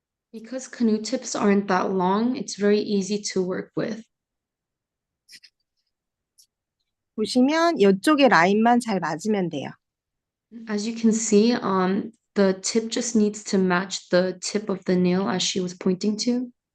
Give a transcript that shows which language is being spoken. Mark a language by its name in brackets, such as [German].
[English] Because canoe tips aren't that long, it's very easy to work with. [Korean] 보시면 이쪽에 라인만 잘 맞으면 돼요. [English] As you can see, the tip just needs to match the tip of the nail as she was pointing to.